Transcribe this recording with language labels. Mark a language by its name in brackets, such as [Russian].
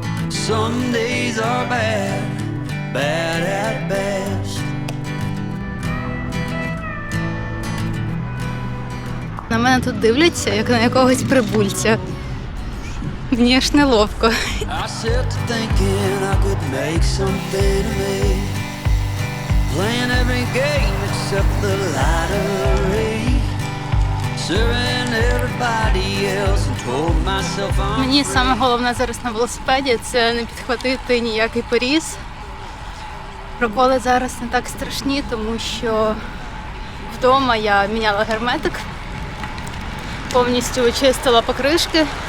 [English] Some days are bad, bad at best. [Ukrainian] На мене тут дивляться, як на якогось прибульця. Мені аж неловко. [English] I set to thinking I could make something of me. Playing every game except the lottery. Serving everybody else and told myself I'm [Ukrainian] Мені саме головне зараз на велосипеді – це не підхватити ніякий поріз. Проколи зараз не так страшні, тому що вдома я міняла герметик, повністю очистила покришки.